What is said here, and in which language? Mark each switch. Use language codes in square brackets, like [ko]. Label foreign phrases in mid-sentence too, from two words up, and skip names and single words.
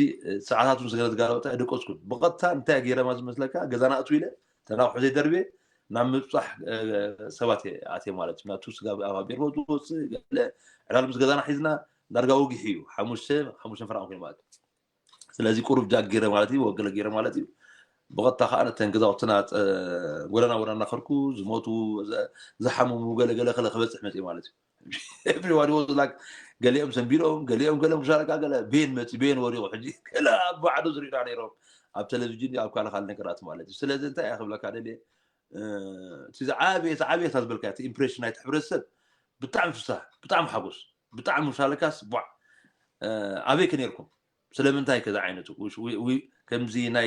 [ti] ሰዓታት ስለ ዝጋለበጠ ደቆስኩን ብቐጥታ እንታይ ገይረ ዝመስለካ ገዛና እቱ ኢለ ተናቑሑ ዘይደርቤ ናብ ምብፃሕ ሰባት ኣትየ ማለት እዩ ናቱ ስጋ ኣብ ቤርቦ ዝወፅእ ገለ ዕላል ምስ ገዛና ሒዝና ዳርጋ ውግሒ እዩ ሓሙሽተ ፍራን ኮይኑ ማለት እዩ ስለዚ ቁሩብ ጃግ ገይረ ማለት እዩ ወገለ ገይረ ማለት እዩ ብቐጥታ ከዓ ነተን ገዛውትና ጎደና ከርኩ ዝሞቱ ዝሓመሙ ገለገለ ክለ ክበፅሕ መፅእ ማለት እዩ [en] everybody was like [ti] ገሊኦም ሰንቢሮም ገሊኦም ሻረቃ ገለ ቤን ወሪቑ ሕጂ ገለ ኣብ ባዕዱ ዝሪእና ነይሮም ኣብ ቴሌቭዥን ኣብ ካልእ ነገራት ማለት እዩ ስለዚ እንታይ እያ ክብለካ ደልየ እቲ ዝዓበየ ዝብልካ እቲ ኢምፕሬሽን ናይቲ ሕብረተሰብ ብጣዕሚ ፍሳሕ ብጣዕሚ ሓጎስ ብጣዕሚ ሻለካስ ቧዕ ኣበይ ከነርኩም ስለምንታይ ከዛ ዓይነቱ ከምዚ ናይ